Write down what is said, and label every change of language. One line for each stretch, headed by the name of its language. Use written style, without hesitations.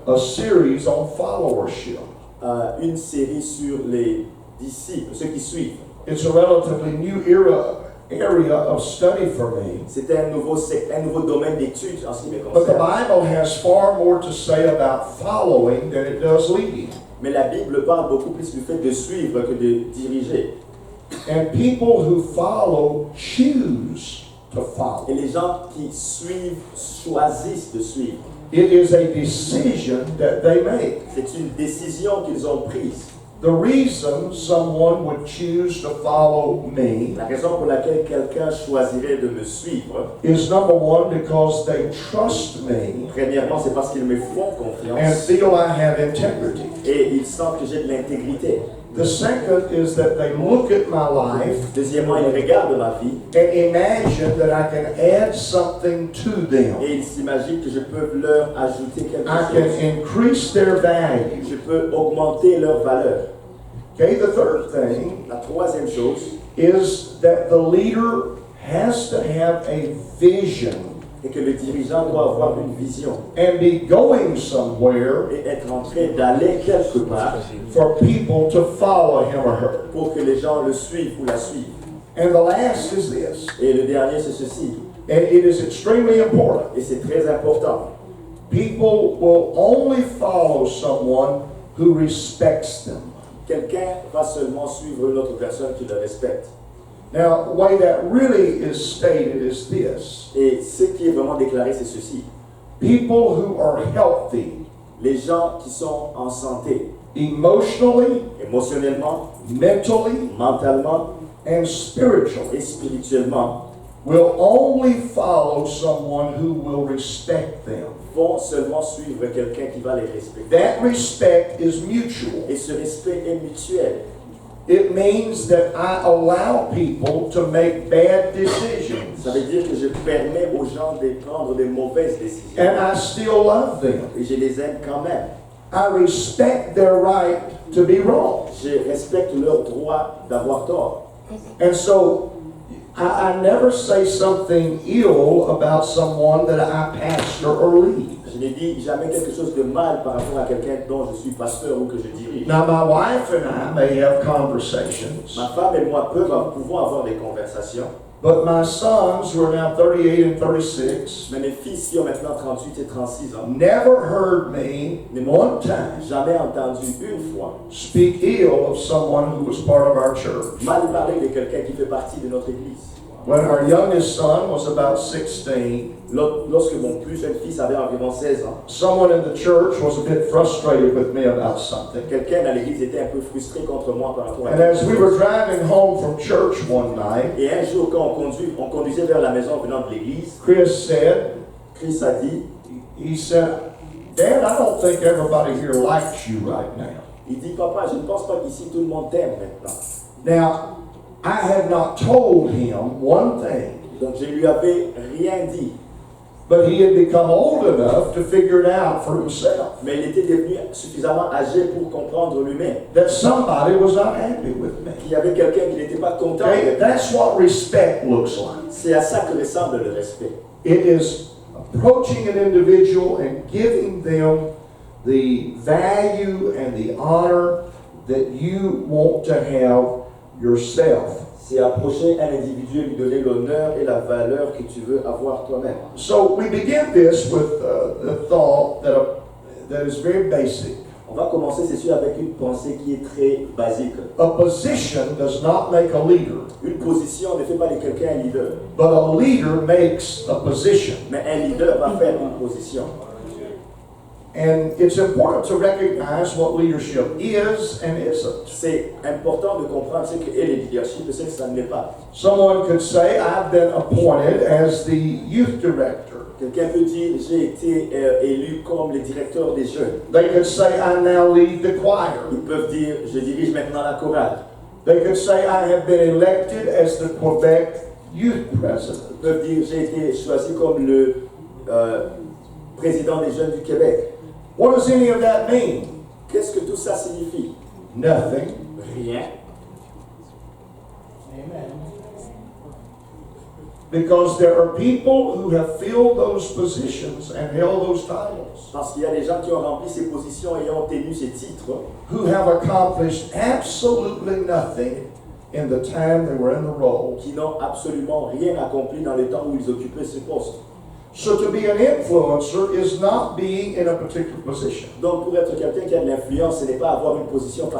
English: a series on followership.
French: une série sur les disciples, ceux qui suivent.
English: It's a relatively new area of study for me.
French: C'est un nouveau domaine d'étude en ce qui me
English: But the
French: concerne.
English: Bible has far more to say about following than it does leading.
French: Mais la Bible parle beaucoup plus du fait de suivre que de diriger.
English: And people who follow choose to follow.
French: Et les gens qui suivent choisissent de suivre.
English: It is a decision that they make.
French: C'est une décision qu'ils ont prise.
English: The reason someone would choose to follow me
French: La raison pour laquelle quelqu'un choisirait de me suivre,
English: is number one, because they trust me
French: premièrement, c'est parce qu'ils me font
English: and
French: confiance
English: feel I have integrity.
French: et ils sentent que j'ai de l'intégrité.
English: The second is that they look at my life
French: Deuxièmement, ils regardent ma vie
English: and imagine that I can add something to them.
French: et ils s'imaginent que je peux leur ajouter quelque
English: I can
French: chose.
English: increase their value.
French: Je peux augmenter leur valeur.
English: Okay, the third thing
French: La troisième chose
English: is that the leader has to have a vision
French: est que le dirigeant doit avoir une vision
English: and be going somewhere
French: et être en train d'aller quelque part
English: for people to follow him or her.
French: pour que les gens le suivent ou la suivent.
English: And the last is this,
French: Et le dernier, c'est ceci.
English: and it is extremely important.
French: Et c'est très important.
English: People will only follow someone who respects them.
French: Quelqu'un va seulement suivre une autre personne qui le respecte.
English: Now, the way that really is stated is this.
French: Et ce qui est vraiment déclaré, c'est ceci.
English: People who are healthy
French: Les gens qui sont en santé,
English: emotionally,
French: émotionnellement,
English: mentally,
French: mentalement
English: and spiritually
French: et spirituellement,
English: will only follow someone who will respect them.
French: vont seulement suivre quelqu'un qui va les respecter.
English: That respect is mutual.
French: Et ce respect est mutuel.
English: It means that I allow people to make bad decisions,
French: Ça veut dire que je permets aux gens de prendre de mauvaises décisions.
English: and I still love them.
French: Et je les aime quand même.
English: I respect their right to be wrong.
French: Je respecte leur droit d'avoir tort.
English: And so I never say something ill about someone that I pastor or lead.
French: Je n'ai dit jamais quelque chose de mal par rapport à quelqu'un dont je suis pasteur ou que je dirige.
English: Now, my wife and I may have conversations,
French: Ma femme et moi pouvons avoir des conversations,
English: But my sons, who are now 38 and 36,
French: Mais mes fils qui ont maintenant 38 et 36 ans
English: never heard me one time
French: jamais entendu une fois
English: speak ill of someone who was part of our church.
French: mal parler de quelqu'un qui fait partie de notre église.
English: When our youngest son was about 16,
French: Lorsque mon plus jeune fils avait environ 16 ans,
English: someone in the church was a bit frustrated with me about something.
French: quelqu'un dans l'église était un peu frustré contre moi par rapport à
English: And
French: quelque
English: as we
French: chose.
English: were driving home from church one night,
French: Et un jour, quand on conduisait vers la maison venant de l'église,
English: Chris said,
French: Chris a dit,
English: he said, Dad, I don't think everybody here likes you right now.
French: il dit, papa, je ne pense pas qu'ici tout le monde t'aime maintenant.
English: Now, I had not told him one thing,
French: Donc je lui avais rien dit,
English: but he had become old enough to figure it out for himself.
French: mais il était devenu suffisamment âgé pour comprendre lui-même
English: That somebody was not happy with me.
French: qu'il y avait quelqu'un qui n'était pas content.
English: Okay? That's what respect looks like.
French: C'est à ça que ressemble le respect.
English: It is approaching an individual and giving them the value and the honor that you want to have yourself.
French: C'est approcher un individu et lui donner l'honneur et la valeur que tu veux avoir toi-même.
English: So we begin this with the thought that is very basic.
French: On va commencer, c'est sûr, avec une pensée qui est très basique.
English: A position does not make a leader,
French: Une position ne fait pas de quelqu'un un leader,
English: but a leader makes a position.
French: mais un leader va faire une position.
English: And it's important to recognize what leadership is and isn't.
French: C'est important de comprendre ce qu'est le leadership et ce que ça ne l'est pas.
English: Someone could say, I've been appointed as the youth director.
French: Quelqu'un peut dire, j'ai été élu comme le directeur des jeunes.
English: They could say, I now lead the choir.
French: Ils peuvent dire, je dirige maintenant la chorale.
English: They could say, I have been elected as the Quebec youth president.
French: Ils peuvent dire, j'ai été choisi comme le président des jeunes du Québec.
English: What does any of that mean?
French: Qu'est-ce que tout ça signifie?
English: Nothing.
French: Rien.
English: Because there are people who have filled those positions and held those titles,
French: Parce qu'il y a des gens qui ont rempli ces positions et ont tenu ces titres,
English: who have accomplished absolutely nothing in the time they were in the role.
French: qui n'ont absolument rien accompli dans le temps où ils occupaient ce poste.
English: So to be an influencer is not being in a particular position.
French: Donc pour être quelqu'un qui a de l'influence, ce n'est pas avoir une position